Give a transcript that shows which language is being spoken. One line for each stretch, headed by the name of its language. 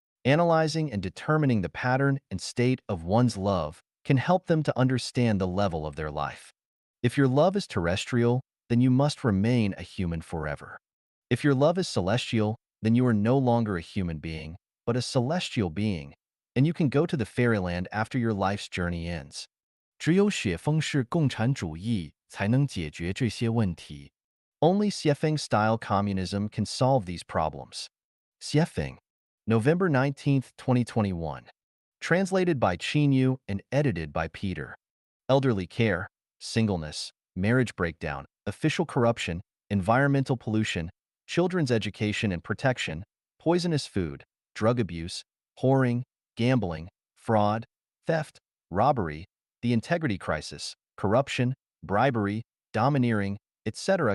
English: Analyzing and determining the pattern and state of one's love can help them to understand the level of their life. If your love is terrestrial, then you must remain a human forever. If your love is celestial, then you are no longer a human being, but a celestial being, and you can go to the fairyland after your life's journey ends.
Chinese: 只有雪峰式共产主义才能解决这些问题.
English: Only Xiefeng-style communism can solve these problems. Xiefeng, November 19, 2021. Translated by Qin Yu and edited by Peter. Elderly care, singleness, marriage breakdown, official corruption, environmental pollution, children's education and protection, poisonous food, drug abuse, whoring, gambling, fraud, theft, robbery, the integrity crisis, corruption, bribery, domineering, etc.